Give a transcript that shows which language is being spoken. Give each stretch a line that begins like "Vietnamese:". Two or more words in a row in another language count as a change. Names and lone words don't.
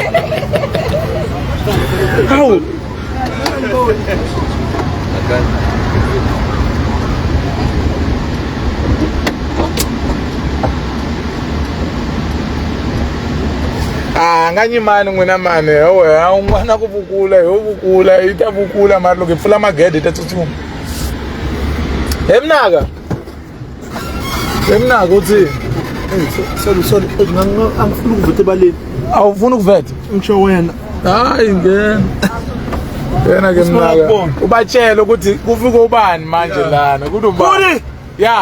Zulu: Hawu.
Tsonga: Nganyimani n'wina mani howe a un'wana ku vukula ho vukula i ta vukula mara loko hi pfula magede ta tsutsuma
Zulu: hemnaka uthi sorry angifuna ukuveta ebaleni awufuna ukuveta ngisho wena hayi ngena ke mnaka ubatshela ukuthi kufika ubani manje lana kuthi ubani ya